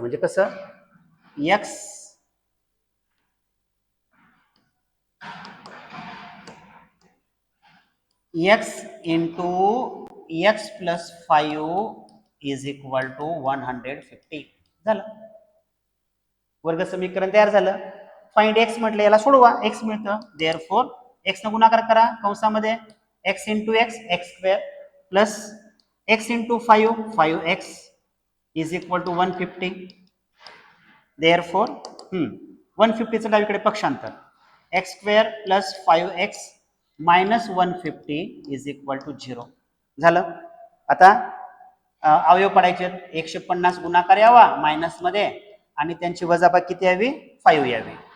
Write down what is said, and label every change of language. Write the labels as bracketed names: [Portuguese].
[Marathi] म्हणजे कसं, [English] x x into x plus 5 is equal to 150 [Marathi] झालं. वर्ग समीकरण तयार झालं. फाइंड एक्स म्हटलं, याला सोडवा, एक्स मिळतं. [English] therefore [Marathi] एक्स न गुणाकार करा कंसामध्ये, [English] X into x, x square, plus x into 5 x is equal to 150. Therefore [Marathi] 150चं डावीकडे पक्षांतर, [English] X square plus 5x minus 150 is equal to 0 झालं. [Marathi] आता अवयव पडायचे, 150 गुणाकार यावा मायनस मध्ये आणि त्यांची वजाबाकी किती यावी, 5 यावी.